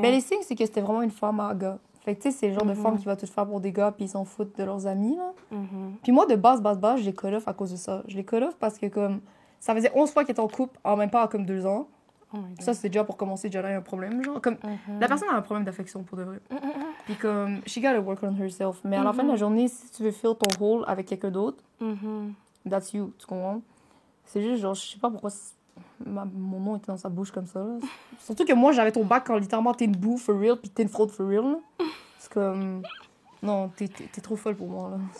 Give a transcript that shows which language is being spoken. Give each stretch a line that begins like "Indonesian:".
French: Ben, les signes, c'est que c'était vraiment une femme à un gars. Fait que, tu sais, c'est le genre de femme qui va tout faire pour des gars, puis ils s'en foutent de leurs amis, là. Puis moi, de base, je les call off à cause de ça. Je les call off parce que, comme, ça faisait 11 fois qu'ils étaient en couple en même pas comme 2 ans. Ça, c'était déjà pour commencer, déjà là, un problème, genre. Comme, la personne a un problème d'affection, pour de vrai. Puis comme,
English: she gotta work on herself.
French: Mais à la fin de la journée, si tu veux fill ton rôle avec quelqu'un d'autre,
English: that's you,
French: tu comprends? C'est juste, genre, je sais pas pourquoi mon nom était dans sa bouche comme ça, là. Surtout que moi, j'avais ton bac quand littéralement t'es une boue
English: for real,
French: puis t'es une fraude for real, là. C'est comme... Non, t'es trop folle pour moi, là.